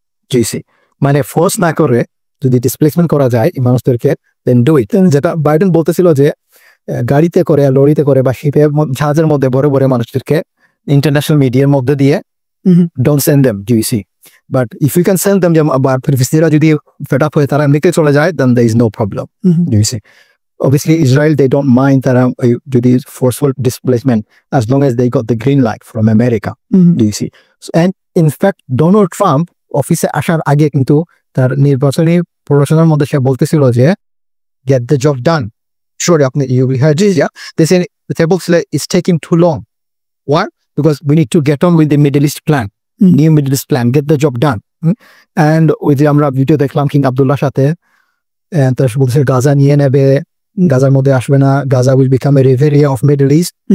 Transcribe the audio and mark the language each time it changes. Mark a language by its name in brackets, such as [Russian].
[Bangla] GC মানে force না করে যদি ডিসপ্লেসমেন্ট করা যায় এই মানুষদেরকে, [English] Then do it. [Bangla] যেটা বাইডেন বলতেছিল যে গাড়িতে করে, লরিতে করে বা শিপে, জাহাজের মধ্যে বড় বড় মানুষদেরকে ইন্টারন্যাশনাল মিডিয়ার মধ্যে দিয়ে [English] Don't send them. Do you see? But if you can send them, [Bangla] যে ফিলিস্তিনিরা যদি ফেড আপ হয়ে তারা এমনিতে চলে যায়, [English] Then there is no problem. Do you see? Obviously, Israel, they don't mind that [Bangla] যদি [English] forceful displacement as long as they got the green light from America. Do you see? [Bangla] And in fact, Donald Trump অফিসে আসার আগে কিন্তু তার নির্বাচনী প্রচারণার মধ্যে সে বলতেছিল যে [English] get the job done. Sure, you will hear this, yeah? They say the table is taking too long. Why? Because we need to get on with the Middle East plan, new Middle East plan, get the job done. [Bangla] And ওই যে আমরা video দেখলাম king আব্দুল্লাহর সাথে, তার বলছে গাজা নিয়ে নেবে, গাজার মধ্যে আসবে না, Gaza [English] will become a area of Middle East.